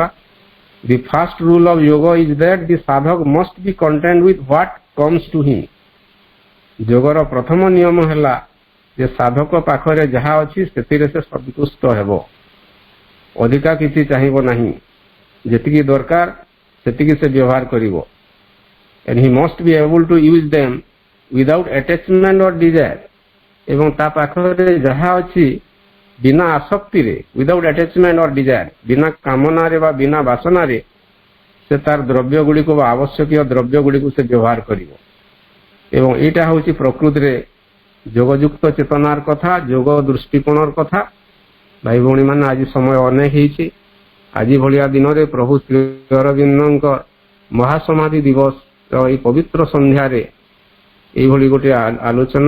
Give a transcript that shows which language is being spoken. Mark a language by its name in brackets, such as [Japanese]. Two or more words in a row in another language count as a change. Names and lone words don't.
[English] The first rule of Yoga is that the sadhak must be content with what comes to him. [Odia] ଯୋଗର ପ୍ରଥମ ନିୟମ ହେଲା ଯେ ସାଧକ ପାଖରେ ଯାହା ଅଛି ସେଥିରେ ସେ ସନ୍ତୁଷ୍ଟ ହେବ, ଅଧିକା କିଛି ଚାହିଁବ ନାହିଁ, ଯେତିକି ଦରକାର ସେତିକି ସେ ବ୍ୟବହାର କରିବ। [English] and he must be able to use them without attachment or desire। [Odia] ଏବଂ ତା ପାଖରେ ଯାହା ଅଛି ବିନା ଆସକ୍ତିରେ, [English] without attachment or desire, [Odia] ବିନା କାମନାରେ ବା ବିନା ବାସନାରେ ସେ ତାର ଦ୍ରବ୍ୟ ଗୁଡ଼ିକୁ ବା ଆବଶ୍ୟକୀୟ ଦ୍ରବ୍ୟ ଗୁଡ଼ିକୁ ସେ ବ୍ୟବହାର କରିବ। ଏବଂ ଏଇଟା ହେଉଛି ପ୍ରକୃତିରେ ଯୋଗଯୁକ୍ତ ଚେତନାର କଥା, ଯୋଗ ଦୃଷ୍ଟିକୋଣର କଥା। ଭାଇ ଭଉଣୀମାନେ, ଆଜି ସମୟ ଅନେକ ହେଇଛି। ଆଜି ଭଳିଆ ଦିନରେ ପ୍ରଭୁ ଶ୍ରୀ ଅରବିନ୍ଦଙ୍କ ମହାସମାଧି ଦିବସ ଏଇ ପବିତ୍ର ସନ୍ଧ୍ୟାରେ এইଭଳି ଗୋଟିଏ ଆଲୋଚନା।